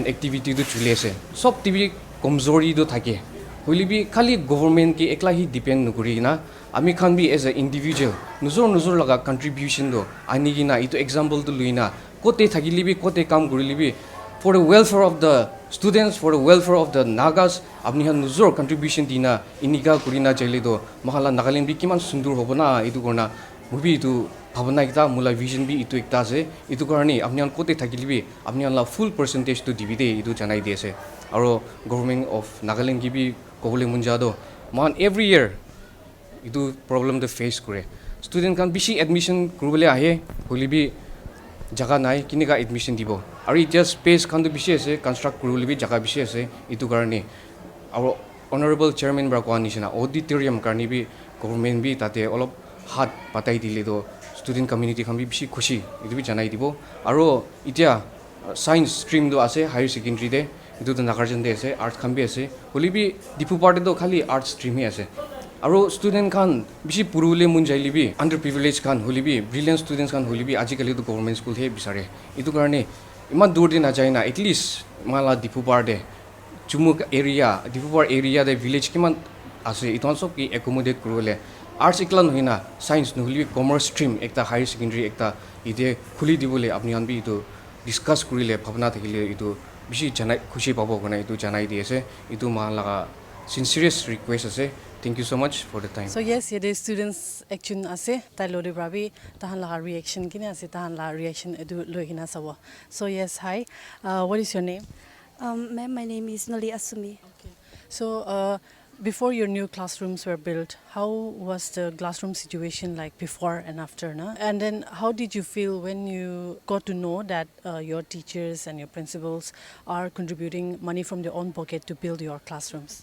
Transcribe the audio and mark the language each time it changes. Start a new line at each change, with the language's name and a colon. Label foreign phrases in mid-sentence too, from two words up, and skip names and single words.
Naga Pidgin: activity do chule ase sob tv komzori do thake hoilibi khali government ki ekla hi depend nukuri na ami khan bi
English: as a individual
Naga Pidgin: nuzor laga contribution do ani gina itu example to luina kote thakilibi kote kam kurilibi
English: for the welfare of the students, for the welfare of the Nagas,
Naga Pidgin: apni han nuzor contribution dina inika kurina jaili do mahala Nagaland bi kiman sundur hobo na itu korna movie itu bhavana kita mula vision bi itu ekta ase itu karni apni han kote thakilibi apni han la
English: full percentage
Naga Pidgin: to divide itu janai di ase aro government of Nagaland ki bi kobole munja do man
English: every year
Naga Pidgin: itu problem the face kore student kan bishi admission kurubole ahe holibi jaga nai kinika admission dibo ari just space khan to bishi ase construct kuruli bi jaga bishi ase itu karni
English: our honorable chairman
Naga Pidgin: bra kwani shina auditorium karni bi government bi tate olop hat patai dile do
English: student community
Naga Pidgin: khan bi bishi khushi itu bi janai dibo aro itia
English: science stream
Naga Pidgin: do ase
English: higher secondary
Naga Pidgin: de itu to nagarjan de ase arts khan bi ase holi bi Diphupar de do khali
English: arts stream
Naga Pidgin: hi ase aro student khan bishi purule mun jaili bi underprivileged khan holi bi
English: brilliant students
Naga Pidgin: khan holi bi ajikali to
English: government school
Naga Pidgin: he bisare itu karne iman dur din ajai na
English: at least
Naga Pidgin: mala Diphupar de chumuk area Diphupar area de village kiman ase iton sob ki accommodate kurule arts ekla nohina science nohli
English: commerce stream
Naga Pidgin: ekta
English: higher secondary
Naga Pidgin: ekta ide khuli dibole apni han bi itu discuss kurile bhavna thakile itu bishi janai khushi pabo gona itu janai di ase itu mala
English: sincerest request
Naga Pidgin: ase.
English: Thank you so much for the time. So yes, the students action
Naga Pidgin: ase tai lori brabi tahan la reaction kine ase tahan la reaction edu loigina sawo.
English: So yes, hi. What is your name? Ma'am, my name is Nali Asumi. Okay. So before your new classrooms were built, how was the classroom situation like before and after?
Naga Pidgin: Na?
English: And then how did you feel when you got to know that your teachers and your principals are contributing money from their own pocket to build your classrooms?